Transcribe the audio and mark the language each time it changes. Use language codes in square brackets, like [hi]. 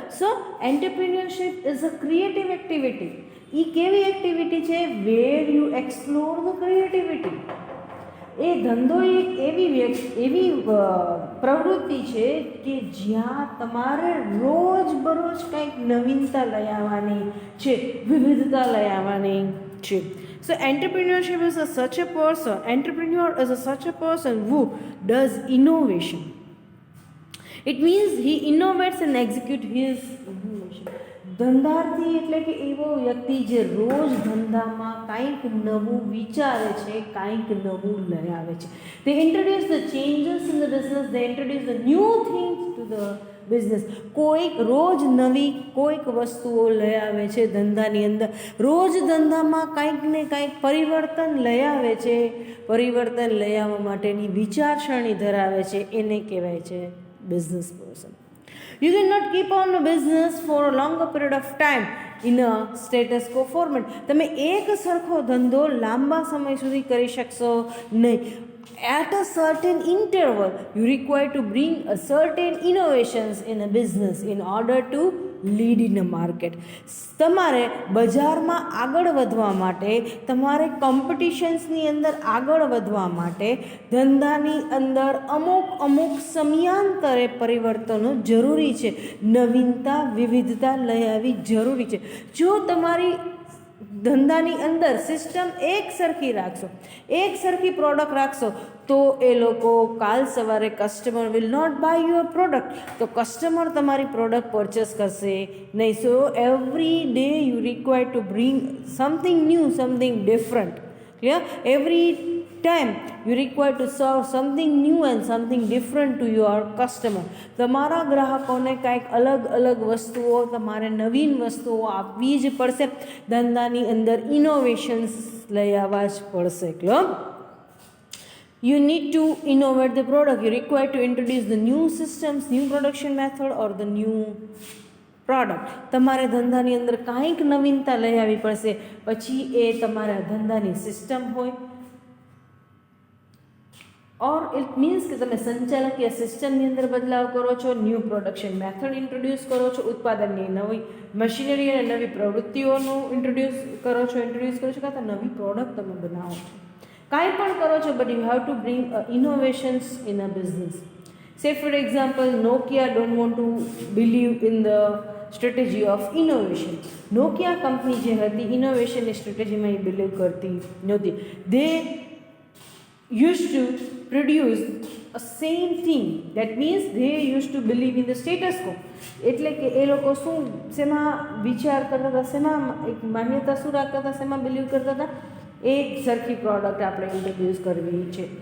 [en] So entrepreneurship is a creative activity. [gu] એ કેવી activity છે? [en] Where you explore the creativity. [gu] એ ધંધો એક એવી પ્રવૃત્તિ છે કે જ્યાં તમારે રોજબરોજ કંઈક નવીનતા લઈ આવવાની છે, વિવિધતા લઈ આવવાની છે. [en] So entrepreneurship is such a person. Entrepreneur is such a person who does innovation. It means he innovates and executes his innovation. [gu] ધંધાર્થી એટલે કે એવો વ્યક્તિ જે રોજ ધંધામાં કંઈક નવું વિચારે છે, કંઈક નવું લઈ આવે છે. [en] They introduce the changes in the business. They introduce the new things to the business. [gu] કોઈક રોજ નવી કોઈક વસ્તુઓ લઈ આવે છે ધંધાની અંદર. રોજ ધંધામાં કંઈક ને કંઈક પરિવર્તન લઈ આવે છે. પરિવર્તન લઈ આવવા માટેની વિચારસરણી ધરાવે છે, એને કહેવાય છે business person. [en] You cannot keep on a business for a longer period of time in a status quo format. [gu] તમે એક સરખો ધંધો લાંબા સમય સુધી કરી શકશો નહીં. [en] At a certain interval, you require to bring a certain innovations in a business in order to lead in a market. [gu] તમારે બજારમાં આગળ વધવા માટે, તમારે કોમ્પિટિશન્સની અંદર આગળ વધવા માટે ધંધાની અંદર અમુક સમયાંતરે પરિવર્તનો જરૂરી છે. નવીનતા, વિવિધતા લઈ આવી જરૂરી છે. જો તમારી ધંધાની અંદર સિસ્ટમ એક સરખી રાખશો, એક સરખી પ્રોડક્ટ રાખશો, તો એ લોકો કાલ સવારે [en] customer will not buy your product, [gu] તો કસ્ટમર તમારી પ્રોડક્ટ પરચેસ કરશે નહીં. [en] So every day you require to bring something new, something different. Clear? Every time you require to serve something new and something different to your customer. [gu] તમારા ગ્રાહકોને કંઈક અલગ વસ્તુઓ, તમારે નવીન વસ્તુઓ આપવી જ પડશે. ધંધાની અંદર ઇનોવેશન્સ લઈ આવવા જ પડશે. [en] Clear? You need to innovate the product. You require to introduce the new systems, new production method or the new product. [gu] તમારે ધંધાની અંદર કાંઈક નવીનતા લઈ આવવી પડશે. પછી એ તમારા ધંધાની સિસ્ટમ હોય, [en] or it means [gu] કે તમે સંચાલકીય સિસ્ટમની અંદર બદલાવ કરો છો, ન્યૂ પ્રોડક્શન મેથડ ઇન્ટ્રોડ્યુસ કરો છો, ઉત્પાદનની નવી મશીનરી અને નવી પ્રવૃત્તિઓનું ઇન્ટ્રોડ્યુસ કરો છો, કાં તો નવી પ્રોડક્ટ તમે બનાવો છો, કાંઈ પણ કરો છો, [en] But you have to bring innovations in a business. Say for example, Nokia don't want to believe in the strategy of innovation. [gu] Nokia company જે હતી, ઇનોવેશનની સ્ટ્રેટેજીમાં એ બિલીવ કરતી નહોતી. [en] They used to produce a same thing. That means they used to believe in the status quo. [gu] એટલે કે એ લોકો શેમાં વિચાર કરતા હતા, શેમાં એક માન્યતા શું રાખતા હતા, શેમાં બિલીવ કરતા હતા, એક સરખી પ્રોડક્ટ આપણે ઇન્ટ્રોડ્યુસ કરવી છે.